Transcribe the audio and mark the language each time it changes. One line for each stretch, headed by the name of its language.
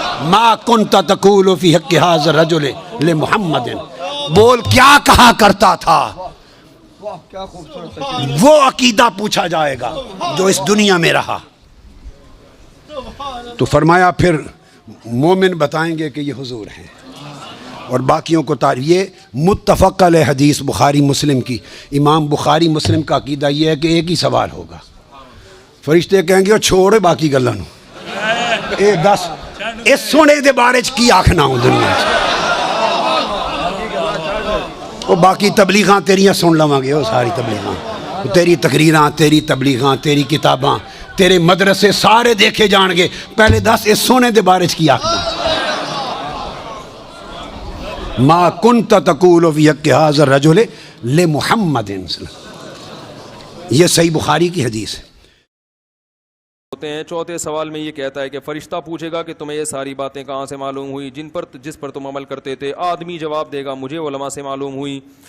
Arabic: ما کنت تقول فی حق ھذا الرجل لمحمد،
Urdu: بول کیا کہا کرتا تھا؟ وہ عقیدہ پوچھا جائے گا جو اس دنیا میں رہا. تو فرمایا پھر مومن بتائیں گے کہ یہ حضور ہیں، اور باقیوں کو یہ متفق علیہ حدیث بخاری مسلم کی. امام بخاری مسلم کا عقیدہ یہ ہے کہ ایک ہی سوال ہوگا.
Punjabi: فرشتے کہیں گے چھوڑے باقی گلاں نوں، اے دس اس سونے دے بارے چ کی آکھنا ہوں دنیا چ. وہ باقی تبلیغاں تیریاں سن لواں گے، وہ ساری تبلیغاں، تیری تقریراں، تیری تبلیغاں، تیری کتاباں، تیرے مدرسے سارے دیکھے جان گے. پہلے دس اس سونے دے بارے چ کی آکھنا.
Arabic: ما کنت تقول فی حق ھذا الرجل لمحمد،
Urdu: یہ صحیح بخاری کی حدیث ہے. ہوتے ہیں. چوتھے سوال میں یہ کہتا ہے کہ فرشتہ پوچھے گا کہ تمہیں یہ ساری باتیں کہاں سے معلوم ہوئی جس پر تم عمل کرتے تھے؟ آدمی جواب دے گا مجھے علماء سے معلوم ہوئی.